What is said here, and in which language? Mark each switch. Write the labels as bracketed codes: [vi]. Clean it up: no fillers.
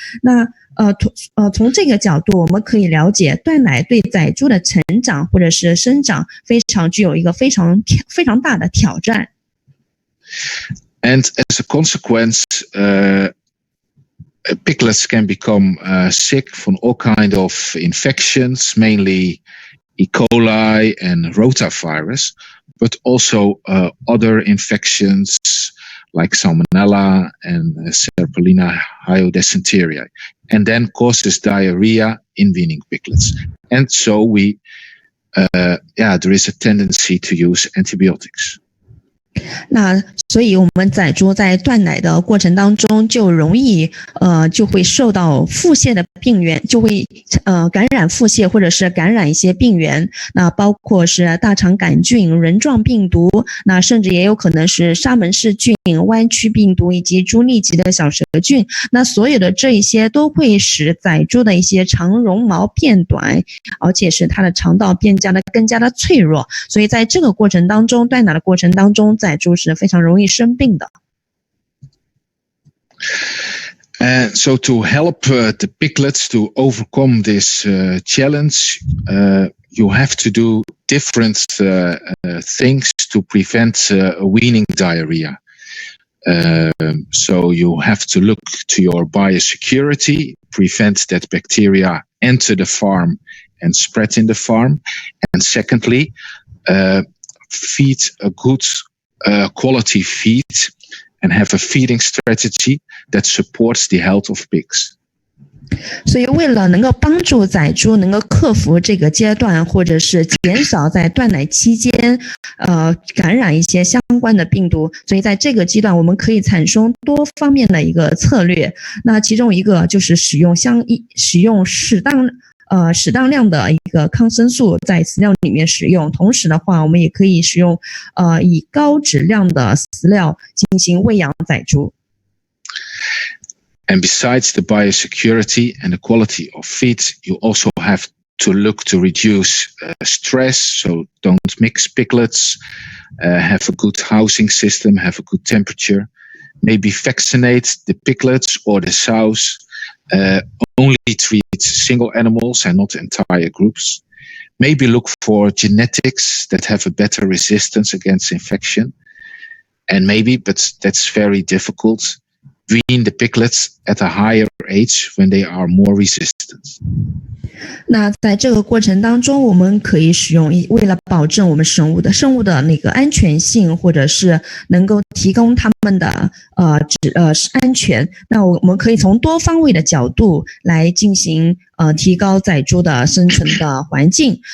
[zh] 那从这个角度，我们可以了解断奶对仔猪的成长或者是生长具有一个非常大的挑战。 [en] And as a consequence, piglets can become sick from all kinds of infections, mainly E. coli and rotavirus, but also other infections like Salmonella and Serpulina hypodysenteria, and then causes diarrhea in weaning piglets. And so there is a tendency to use antibiotics. [zh] 那所以我们仔猪在断奶的过程当中就容易就会受到腹泻的病原，就会感染腹泻或者是感染一些病原，那包括是大肠杆菌、轮状病毒，那甚至也有可能是沙门氏菌、弯曲病毒以及猪痢疾的小蛇菌。那所有的这一些都会使仔猪的一些肠绒毛变短，而且是它的肠道更加的脆弱，所以在这个过程当中，断奶的过程当中，仔猪是非常容易生病的。 [en] And so to help the piglets to overcome this challenge, you have to do different things to prevent weaning diarrhea. So you have to look to your biosecurity, prevent that bacteria enter the farm and spread in the farm. And secondly, feed a good quality feed and have a feeding strategy that supports the health of pigs. [zh] 所以为了能够帮助仔猪能够克服这个阶段，或者是减少在断奶期间感染一些相关的病毒，所以在这个阶段我们可以产生多方面的一个策略。那其中一个就是使用适当量的一个抗生素在饲料里面使用，同时的话我们也可以使用以高质量的饲料进行喂养仔猪。 [en] And besides the biosecurity and the quality of feed, you also have to look to reduce stress. So don't mix piglets, have a good housing system, have a good temperature. Maybe vaccinate the piglets or the sows. Only treat single animals and not entire groups. Maybe look for genetics that have a better resistance against infection. And maybe, but that's very difficult, wean the piglets at a higher age when they are more resistant. [zh] 那在这个过程当中，我们可以使用为了保证我们生物的那个安全性，或者是能够提供它们的安全，那我们可以从多方位的角度来进行提高仔猪的生存的环境。